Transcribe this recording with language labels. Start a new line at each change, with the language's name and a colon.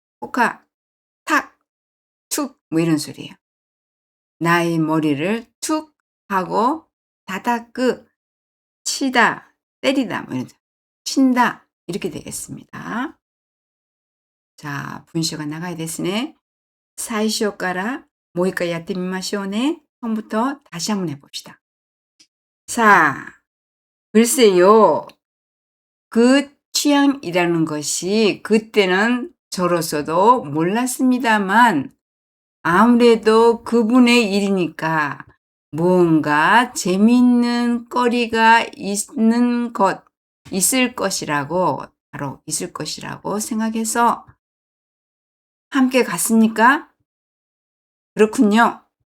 Korean: 포카, 탁, 툭 뭐 이런 소리예요. 나의 머리를 툭 하고 다다끄 치다, 때리다, 뭐 이런, 친다, 이렇게 되겠습니다. 자, 분쇼가 나가야 되시네.
Japanese: 最初からもう一回やってみましょうね.
Korean: 처음부터 다시 한번 해봅시다. 자, 글쎄요. 그 취향이라는 것이 그때는 저로서도 몰랐습니다만 아무래도 그분의 일이니까 뭔가 재미있는 거리가 있을 것이라고 생각해서 함께 갔습니까? 그렇군요.